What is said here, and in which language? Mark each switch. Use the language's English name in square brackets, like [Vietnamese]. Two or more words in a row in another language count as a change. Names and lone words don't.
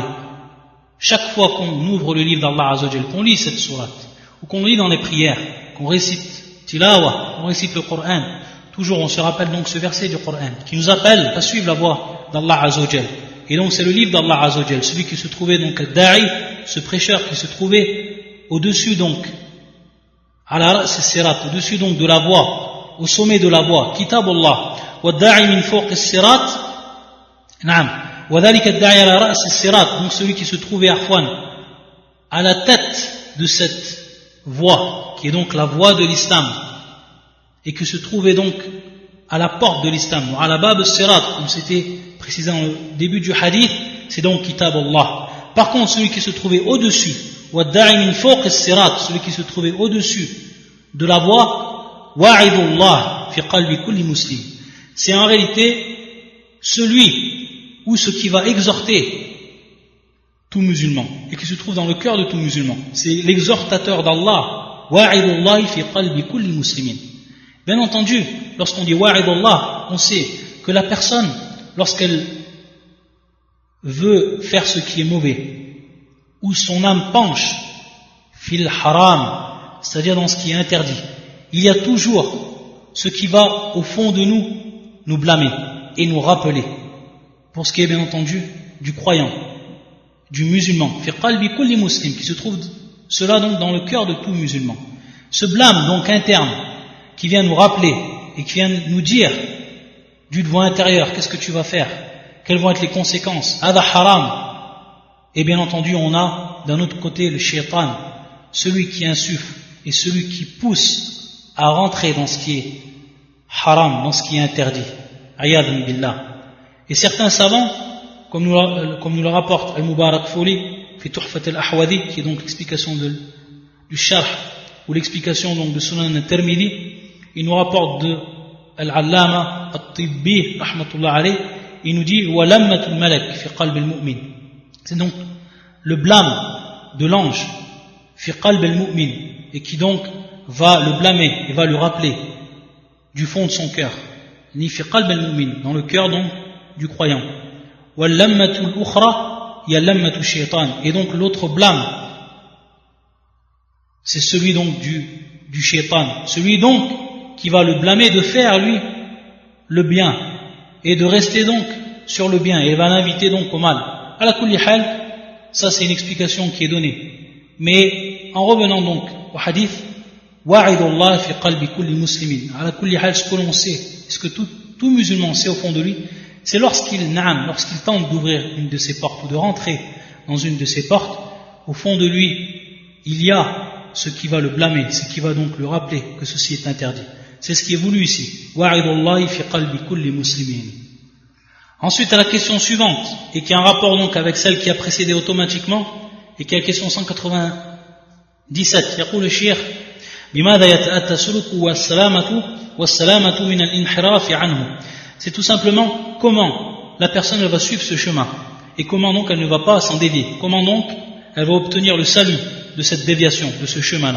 [French] Chaque fois qu'on ouvre le livre d' [Arabic] الله عز وجل, [French] qu'on lit cette sourate, ou qu'on lit dans les prières, qu'on récite tilawa, qu'on récite le Coran, toujours on se rappelle donc ce verset du Coran qui nous appelle à suivre la voie d' [Arabic] الله عز وجل. [French] Et donc c'est le livre d' [Arabic] الله عز وجل, [French] celui qui se trouvait donc al-da'i, ce prêcheur qui se trouvait au-dessus donc à la [Arabic] رأس الصراط, [French] au-dessus donc de la voie, au sommet de la voie, [Arabic] كتاب الله، والداعي من فوق الصراط، نعم، وذلك الداعي على رأس الصراط, [French] donc celui qui se trouvait à la tête de cette voie, qui est donc la voie de l'islam, et qui se trouvait donc à la porte de l'islam, ou à la [Arabic] باب الصراط, [French] comme c'était précisé dans le début du hadith, c'est donc kitabullah. Par contre, celui qui se trouvait au-dessus, [Arabic] والداعي من فوق الصراط, [French] celui qui se trouvait au-dessus de la voie, [Arabic] واعظ الله في قلب كل مسلم, [French] c'est en réalité celui ou ce qui va exhorter tout musulman et qui se trouve dans le cœur de tout musulman. C'est l'exhortateur d'Allah, [Arabic] واعظ الله في قلب كل مسلم. [French] Bien entendu, lorsqu'on dit wa'idullah, on sait que la personne, lorsqu'elle veut faire ce qui est mauvais, ou son âme penche [Arabic] في الحرام, [French] c'est-à-dire dans ce qui est interdit, il y a toujours ce qui va au fond de nous blâmer et nous rappeler, pour ce qui est bien entendu du croyant, du musulman, [Arabic] في قلب كل مسلم, [French] qui se trouve cela donc dans le cœur de tout musulman. Ce blâme donc interne qui vient nous rappeler et qui vient nous dire du devant intérieur, qu'est-ce que tu vas faire, quelles vont être les conséquences, [Arabic] هذا حرام. [French] Et bien entendu on a d'un autre côté le shaitan, celui qui insuffle et celui qui pousse à rentrer dans ce qui est haram, dans ce qui est interdit. [Arabic] عياذا بالله. [French] Et certains savants, comme nous le rapporte Al-Mubarak-Furi, fi Tuhfat al-Ahwadi, qui est donc l'explication du Sharh, ou l'explication donc de Sunan al-Tirmidhi, il nous rapporte de Al-Allama al-Tibbi, [Arabic] رحمة الله عليه, [French] il nous dit [Arabic] ولمة الملك في قلب المؤمن. [French] C'est donc le blâme de l'ange [Arabic] في قلب المؤمن, [French] et qui donc va le blâmer et va le rappeler du fond de son cœur, [Arabic] ني في قلب المؤمن, [French] dans le cœur donc du croyant. [Arabic] ولمة الأخرى يا لمة الشيطان, [French] et donc l'autre blâme, c'est celui donc du shaytan, celui donc qui va le blâmer de faire lui le bien et de rester donc sur le bien, et il va l'inviter donc au mal. [Arabic] على كل حال, [French] ça c'est une explication qui est donnée. Mais en revenant donc au hadith, [Arabic] واعظ الله في قلب كل مسلم. على كل حال, [French] ce que l'on sait, ce que tout musulman sait au fond de lui, c'est lorsqu'il tente d'ouvrir une de ses portes ou de rentrer dans une de ses portes, au fond de lui, il y a ce qui va le blâmer, ce qui va donc lui rappeler que ceci est interdit. C'est ce qui est voulu ici. [Arabic] واعظ الله في قلب كل مسلم. [French] Ensuite, à la question suivante, et qui a un rapport donc avec celle qui a précédé automatiquement, et qui est la question 197. [Arabic] يقول الشيخ بماذا يتأتى السلوك والسلامة من الانحراف عنه. [French] C'est tout simplement comment la personne elle va suivre ce chemin, et comment donc elle ne va pas s'en dévier, comment donc elle va obtenir le salut de cette déviation, de ce chemin-là.